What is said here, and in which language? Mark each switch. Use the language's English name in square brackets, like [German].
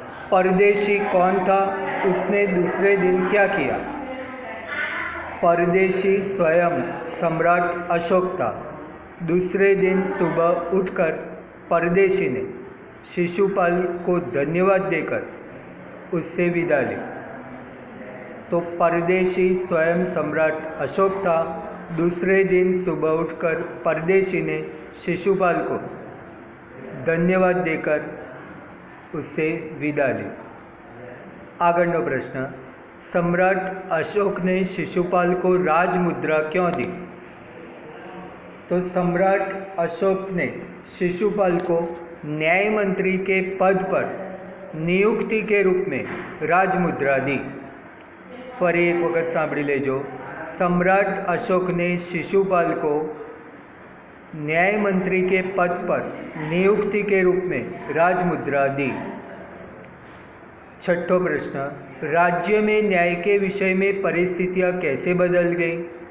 [Hindi] परदेशी कौन था? उसने दूसरे दिन क्या किया? परदेशी स्वयं सम्राट अशोक था. दूसरे दिन सुबह उठकर परदेशी ने शिशुपाल को धन्यवाद देकर उससे विदा ली. तो परदेशी स्वयं सम्राट अशोक था. दूसरे दिन सुबह उठकर परदेशी ने शिशुपाल को धन्यवाद देकर उससे विदा ली. [Gujarati] આગળનો પ્રશ્ન, [Hindi] सम्राट अशोक ने शिशुपाल को राजमुद्रा क्यों दी? तो सम्राट अशोक ने शिशुपाल को न्याय मंत्री के पद पर નિયુક્તિ કે રૂપ में રાજમુદ્રા दी। [Gujarati] ફરી એક વખત સાંભળી લેજો। [Hindi] सम्राट अशोक ने शिशुपाल को न्याय मंत्री के पद पर नियुक्ति के रूप में राजमुद्रा दी। छठो प्रश्न, राज्य में न्याय के विषय में परिस्थितियां कैसे बदल गई?